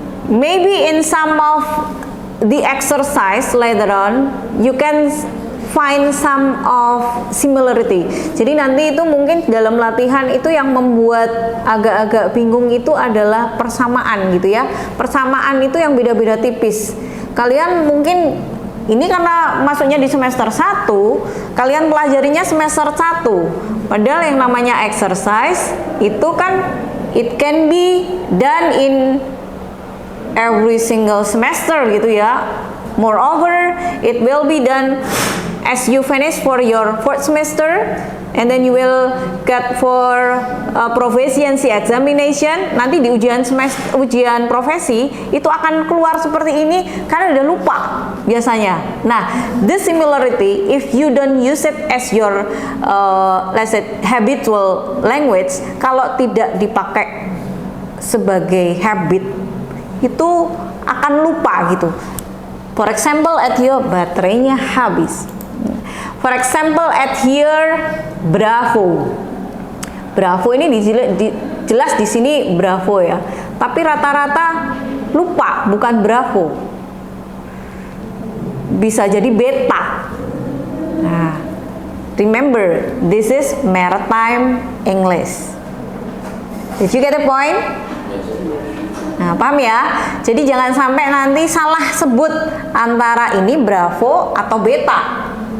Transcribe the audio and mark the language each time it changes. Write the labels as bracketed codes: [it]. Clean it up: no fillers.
[en] Maybe in some of the exercise later on, you can find some of similarity. [id] Jadi nanti itu mungkin dalam latihan itu yang membuat agak-agak bingung itu adalah persamaan gitu ya. Persamaan itu yang beda-beda tipis. Kalian mungkin ini karena masuknya di semester 1, kalian pelajarinya semester 1. Padahal yang namanya exercise itu kan [en] it can be done in every single semester [id] gitu ya. [en] Moreover, it will be done as you finish for your fourth semester, and then you will get for proficiency examination. [id] Nanti di ujian profesi itu akan keluar seperti ini karena udah lupa biasanya. [en] Nah, this similarity, if you don't use it as your let's say habitual language, [id] kalau tidak dipakai sebagai habit, itu akan lupa gitu. [en] For example, at your [id] baterainya habis. [en] For example, at here, [id] Bravo. Bravo ini jelas di sini Bravo ya. Tapi rata-rata lupa, bukan Bravo. Bisa jadi Beta. [en] Nah, remember, this is maritime English. Did you get the point? [id] Nah, paham ya? Jadi jangan sampai nanti salah sebut antara ini Bravo atau Beta.